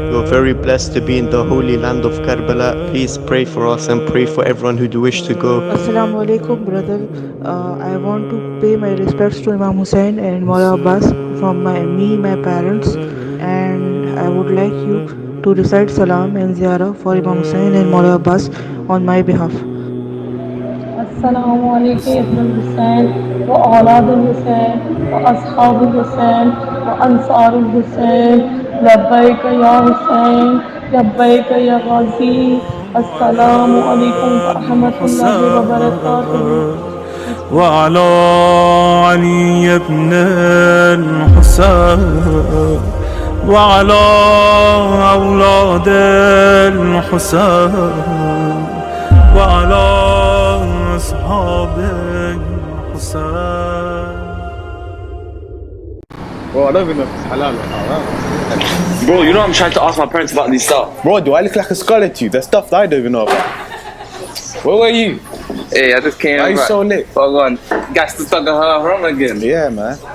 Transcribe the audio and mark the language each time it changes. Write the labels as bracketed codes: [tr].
[en] very blessed to be in the holy land of Karbala. Please pray for us and pray for everyone who do wish to go. Assalamu alaikum, brother. I want to pay my respects to Imam Hussein and Maula Abbas from my parents, and I would like you to recite salam and ziyarah for Imam Hussein and Maula Abbas on my behalf. [ar] السلام عليك يا ابن الحسين وأولاد الحسين وأصحاب الحسين وأنصار الحسين لبيك يا حسين لبيك يا غازي السلام عليكم ورحمة الله وبركاته وعلى علي بن الحسين وعلى أولاد الحسين وعلى أصحاب الحسين. [en] Bro, I don't even know if it's halal or haram. Bro, you know I'm trying to ask my parents about this stuff. Bro, do I look like a scholar to you? There's stuff that I don't even know about. Where were you? Hey, I just came Why are you back. so late? Hold on. Guys, to talk haram again. Yeah, man.